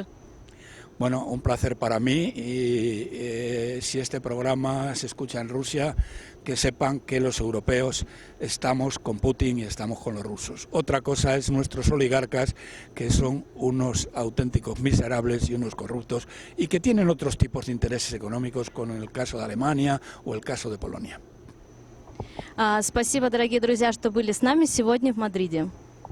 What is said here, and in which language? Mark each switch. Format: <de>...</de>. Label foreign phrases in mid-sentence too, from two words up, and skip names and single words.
<es>Bueno, un placer para mí y si este programa se escucha en Rusia, que sepan que los europeos estamos con Putin y estamos con los rusos. Otra cosa es nuestros oligarcas, que son unos auténticos miserables y unos corruptos y que tienen otros tipos de intereses económicos, como en el caso de Alemania o el caso de Polonia.</es> <ru>Спасибо, дорогие друзья, что были с нами сегодня в Мадриде.</ru>